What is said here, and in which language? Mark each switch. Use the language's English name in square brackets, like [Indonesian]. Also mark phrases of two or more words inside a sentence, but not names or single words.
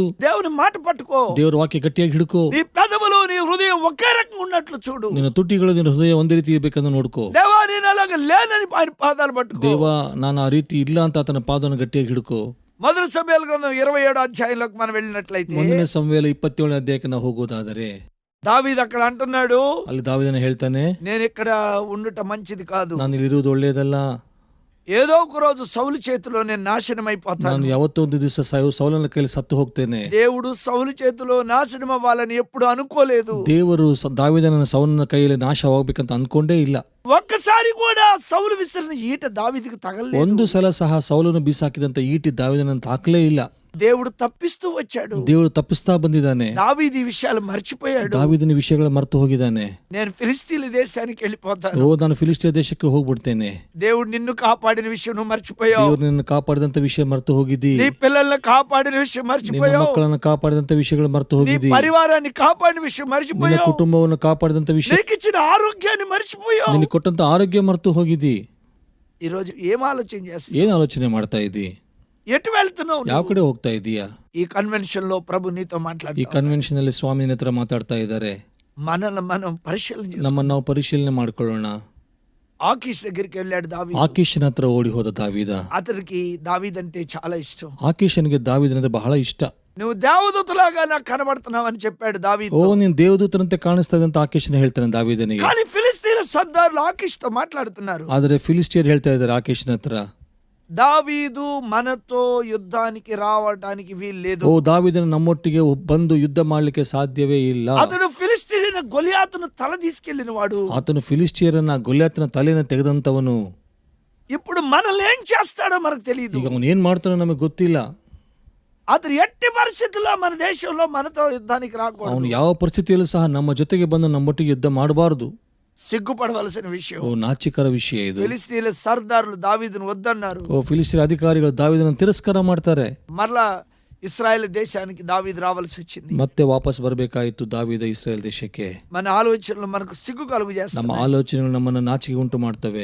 [Telugu] దేవుని మాట పట్టుకో, [Kannada] ದೇವರ ವಾಕ್ಯ ಗಟ್ಟಿಯಾಗಿ ಹಿಡ್ಕೋ. [Telugu] నీ పెదవులు నీ హృదయం ఒకే రకంగా ఉన్నట్లు చూడు. [Kannada] ನಿನ್ನ ತುಟಿಗಳು ನಿನ್ನ ಹೃದಯ ಒಂದೇ ರೀತಿ ಇರಬೇಕಂತ ನೋಡ್ಕೋ. [Telugu] దేవా నేను అలాగ లేనని ఆయన పాదాలు పట్టుకో. [Kannada] ದೇವ ನಾನು ಆ ರೀತಿ ಇಲ್ಲ ಅಂತ ಆತನ ಪಾದವನ್ನು ಗಟ್ಟಿಯಾಗಿ ಹಿಡ್ಕೋ. [Telugu] మొదటి సమయాల గ్రంథం 27 అధ్యాయంలోకి మనం వెళ్ళినట్లయితే [Kannada] ಒಂದನೇ ಸಮುವೇಲ 27ನೇ ಅಧ್ಯಾಯಕ್ಕೆ ನಾವು ಹೋಗೋದಾದರೆ [Telugu] దావీదు అక్కడ అంటున్నాడు, [Kannada] ಅಲ್ಲಿ ದಾವೀದನು ಹೇಳ್ತಾನೆ, [Telugu] నేను ఇక్కడ ఉండుట మంచిది కాదు. [Kannada] ನಾನು ಇಲ್ಲಿರುವುದು ಒಳ್ಳೆಯದಲ್ಲ. [Telugu] ఏదో ఒక రోజు సౌలు చేతిలో నేను నాశనం అయిపోతాను. [Kannada] ನಾನು ಯಾವತ್ತೋ ಒಂದು ದಿವಸ ಸೌಲನ ಕೈಲಿ ಸತ್ತು ಹೋಗ್ತೇನೆ. [Telugu] దేవుడు సౌలు చేతిలో నాశనం అవ్వాలని ఎప్పుడు అనుకోలేదు. [Kannada] ದೇವರು ದಾವೀದನ ಸೌಲನ ಕೈಯಲ್ಲಿ ನಾಶವಾಗಬೇಕಂತ ಅನ್ಕೊಂಡೇ ಇಲ್ಲ. [Telugu] ఒక్కసారి కూడా సౌలు విసిరిన ఈట దావీదుకు తగలలేదు. [Kannada] ಒಂದು ಸಲ ಸಹ ಸೌಲನು ಬೀಸಾಕಿದಂತ ಈಟಿ ದಾವೀದನನ್ನು ತಾಕಲೇ ಇಲ್ಲ. [Telugu] దేవుడు తప్పిస్తూ వచ్చాడు. [Kannada] ದೇವರು ತಪ್ಪಿಸ್ತಾ ಬಂದಿದ್ದಾನೆ. [Telugu] దావీదు ఈ విషయాలు మర్చిపోయాడు. [Kannada] ದಾವೀದನ ವಿಷಯಗಳ ಮರೆತು ಹೋಗಿದ್ದಾನೆ. [Telugu] నేను ఫిలిస్తీన్ల దేశానికి వెళ్ళిపోతాను. [Kannada] ನಾನು ಫಿಲಿಸ್ಟಿಯ ದೇಶಕ್ಕೆ ಹೋಗ್ಬಿಡ್ತೇನೆ. [Telugu] దేవుడు నిన్ను కాపాడిన విషయం నువ్వు మర్చిపోయావు. [Kannada] ದೇವರು ನಿನ್ನ ಕಾಪಾಡಿದಂತ ವಿಷಯ ಮರೆತು ಹೋಗಿದ್ದಿ. [Telugu] నీ పిల్లల్ని కాపాడిన విషయం [Kannada] ನಿನ್ನ [Telugu] మర్చిపోయావు. [Kannada] ಮಕ್ಕಳನ್ನು ಕಾಪಾಡಿದಂತ ವಿಷಯಗಳು ಮರೆತು [Telugu] నీ [Kannada] ಹೋಗಿದ್ದಿ. [Telugu] పరివారాన్ని కాపాడిన విషయం [Kannada] ನಿನ್ನ [Telugu] మర్చిపోయావు. [Kannada] ಕುಟುಂಬವನ್ನು ಕಾಪಾಡಿದಂತ ವಿಷಯ, [Telugu] నీకు ఇచ్చిన ఆరోగ్యాన్ని మర్చిపోయావు. [Kannada] ನಿನಗೆ ಕೊಟ್ಟಂತ ಆರೋಗ್ಯ ಮರೆತು ಹೋಗಿದ್ದಿ. [Telugu] ఈ రోజు ఏం ఆలోచన చేస్తున్నావు? [Kannada] ಏನ್ ಆಲೋಚನೆ ಮಾಡ್ತಾ ಇದ್ದಿ? [Telugu] ఎటు వెళ్తున్నావు? [Kannada] ಯಾವ ಕಡೆ ಹೋಗ್ತಾ ಇದೀಯಾ? [Telugu] ఈ కన్వెన్షన్ లో ప్రభు నీతో [Kannada] ಈ [Telugu] మాట్లాడుతున్నాడు. [Kannada] ಕನ್ವೆನ್ಷನ್ ಅಲ್ಲಿ ಸ್ವಾಮಿ ನಿನ್ನ ಹತ್ರ ಮಾತಾಡ್ತಾ ಇದ್ದಾರೆ. [Telugu] మనల్ని మనం పరిశీలన చేస్తాం. [Kannada] ನಮ್ಮನ್ನು ನಾವು ಪರಿಶೀಲನೆ ಮಾಡ್ಕೊಳ್ಳೋಣ. [Telugu] ఆకీష్ దగ్గరికి వెళ్ళాడు దావీదు. [Kannada] ಆಕೀಶನ ಹತ್ರ ಓಡಿ ಹೋದ ದಾವೀದ. [Telugu] అతనికి దావీదు అంటే చాలా ఇష్టం. [Kannada] ಆಕೀಶನಿಗೆ ದಾವೀದನಂದ್ರೆ ಬಹಳ ಇಷ್ಟ. [Telugu] నువ్వు దేవదూతలాగా నాకు కనబడుతున్నావు అని చెప్పాడు దావీదు. [Kannada] ಓ ನೀನ್ ದೇವದೂತರಂತೆ ಕಾಣಿಸ್ತಾ ಇದ್ದಂತ ಆಕೀಶನ ಹೇಳ್ತಾನೆ ದಾವೀದನಿಗೆ. [Telugu] కానీ ఫిలిస్తీన్ల సర్దారులు ఆకీష్ తో మాట్లాడుతున్నారు. [Kannada] ಆದ್ರೆ ಫಿಲಿಸ್ಟಿಯರ್ ಹೇಳ್ತಾ ಇದ್ದಾರೆ ಆಕೀಶನ ಹತ್ರ, [Telugu] దావీదు మనతో యుద్ధానికి రావడానికి వీలు లేదు. [Kannada] ಓ ದಾವೀದನ ನಮ್ಮೊಟ್ಟಿಗೆ ಬಂದು ಯುದ್ಧ ಮಾಡ್ಲಿಕ್ಕೆ ಸಾಧ್ಯವೇ ಇಲ್ಲ. [Telugu] అతడు ఫిలిస్తీన్ గొలియాతును తల తీసుకెళ్లిన వాడు. [Kannada] ಆತನು ಫಿಲಿಸ್ಟಿಯರನ್ನ ಗೊಲ್ಯಾತನ ತಲೆನ ತೆಗೆದಂತವನು. [Telugu] ఇప్పుడు మనల్ని ఏం చేస్తాడో మనకు తెలియదు. [Kannada] ಈಗ ಅವನು ಏನ್ ಮಾಡ್ತಾನೋ ನಮಗೆ ಗೊತ್ತಿಲ್ಲ. [Telugu] అతను ఎట్టి పరిస్థితుల్లో మన దేశంలో మనతో యుద్ధానికి రాకూడదు. [Kannada] ಅವನು ಯಾವ ಪರಿಸ್ಥಿತಿಯಲ್ಲೂ ಸಹ ನಮ್ಮ ಜೊತೆಗೆ ಬಂದು ನಮ್ಮೊಟ್ಟಿಗೆ ಯುದ್ಧ ಮಾಡಬಾರದು. [Telugu] సిగ్గుపడవలసిన విషయం. [Kannada] ಓ ನಾಚಿಕರ ವಿಷಯ ಇದು. [Telugu] ఫిలిస్తీన్ల సర్దారులు దావీదును వద్దన్నారు. [Kannada] ಓ ಫಿಲಿಸ್ಟಿಯರ್ ಅಧಿಕಾರಿಗಳು ದಾವೀದನ ತಿರಸ್ಕಾರ ಮಾಡ್ತಾರೆ. [Telugu] మరలా ఇశ్రాయేల్ దేశానికి దావీదు రావాల్సి వచ్చింది. [Kannada] ಮತ್ತೆ ವಾಪಸ್ ಬರಬೇಕಾಯಿತು ದಾವೀದ ಇಸ್ರಾಯೇಲ್ ದೇಶಕ್ಕೆ. [Telugu] మన ఆలోచనలు మనకు సిగ్గు కలుగు [Kannada] ನಮ್ಮ [Telugu] చేస్తాయి. [Kannada] ಆಲೋಚನೆಗಳು ನಮ್ಮನ್ನು ನಾಚಿಕೆ ಉಂಟು ಮಾಡ್ತವೆ.